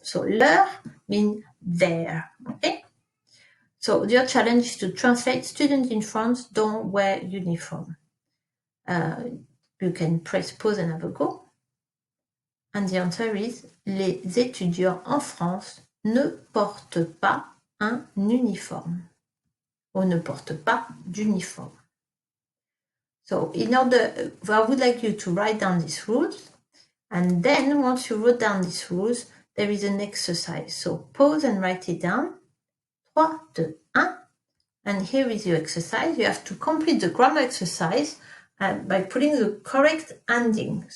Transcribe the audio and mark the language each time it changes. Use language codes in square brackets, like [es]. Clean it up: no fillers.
[en] So leur means their, okay? So your challenge is to translate students in France don't wear uniform. You can press pause and have a go. And the answer is, [fr] les étudiants en France ne portent pas un uniforme. Ou ne portent pas d'uniforme. [en] So I would like you to write down these rules. And then once you wrote down these rules, there is an exercise. So pause and write it down. 3, 2, 1. And here is your exercise. You have to complete the grammar exercise by putting the correct ending.